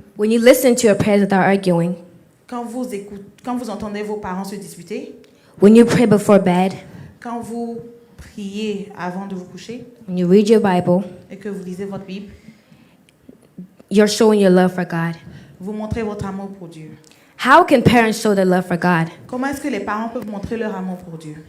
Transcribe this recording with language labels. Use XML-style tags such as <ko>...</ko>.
<en>when you listen to your prayers without arguing,</en> <fr>quand vous entendez vos parents se disputer,</fr> <en>when you pray before bed,</en> <fr>quand vous priez avant de vous coucher</fr> <en>when you read your Bible,</en> <fr>et que vous lisez votre Bible,</fr> <en>you're showing your love for God.</en> <fr>vous montrez votre amour pour Dieu.</fr> <en>How can parents show their love for God?</en> <fr>Comment est-ce que les parents peuvent montrer leur amour pour Dieu?</fr>